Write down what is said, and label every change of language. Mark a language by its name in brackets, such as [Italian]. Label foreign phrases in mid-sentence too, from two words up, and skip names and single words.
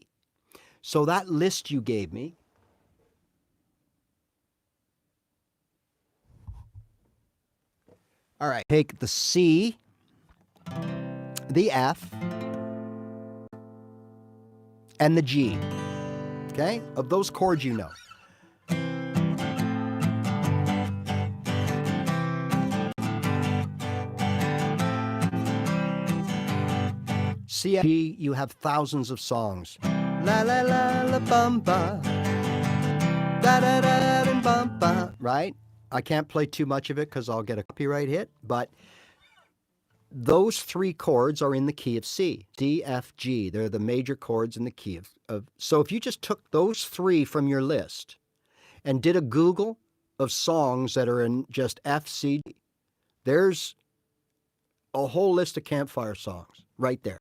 [English] So that list you gave me, all right, take the C, the F, and the G, okay? Of those chords you know. C, F, G, you have thousands of songs. La la la la bum ba, da da da da bum ba, right? I can't play too much of it because I'll get a copyright hit, but those 3 chords are in the key of C. D, F, G. They're the major chords in the key of. So if you just took those 3 from your list and did a Google of songs that are in just F, C, D, there's a whole list of campfire songs right there.